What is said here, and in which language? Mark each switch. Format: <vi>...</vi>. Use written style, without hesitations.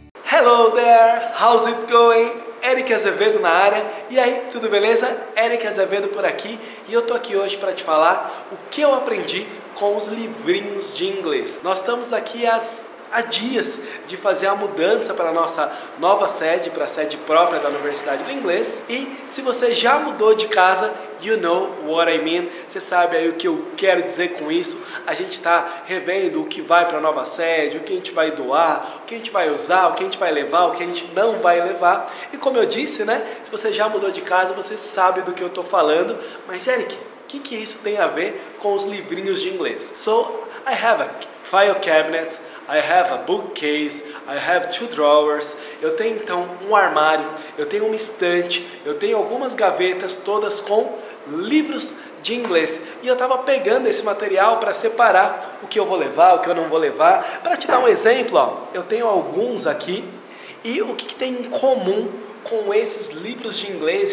<en>Hello there, how's it going?</en> <pt>Eric Azevedo na área. E aí, tudo beleza? Eric Azevedo por aqui e eu tô aqui hoje para te falar o que eu aprendi com os livrinhos de inglês. Nós estamos aqui há dias de fazer a mudança para a nossa nova sede, para a sede própria da Universidade do Inglês. E se você já mudou de casa,</pt> <en>you know what I mean,</en> <pt>você sabe aí o que eu quero dizer com isso. A gente está revendo o que vai para a nova sede, o que a gente vai doar, o que a gente vai usar, o que a gente vai levar, o que a gente não vai levar. E como eu disse, né, se você já mudou de casa, você sabe do que eu estou falando. Mas Eric, o que isso tem a ver com os livrinhos de inglês?</pt> <en>So, I have a file cabinet, I have a bookcase, I have 2 drawers.</en> <pt>Eu tenho então um armário, eu tenho uma estante, eu tenho algumas gavetas todas com livros de inglês. E eu estava pegando esse material para separar o que eu vou levar, o que eu não vou levar. Para te dar um exemplo, ó, eu tenho alguns aqui. E o que tem em comum com esses livros de inglês?</pt>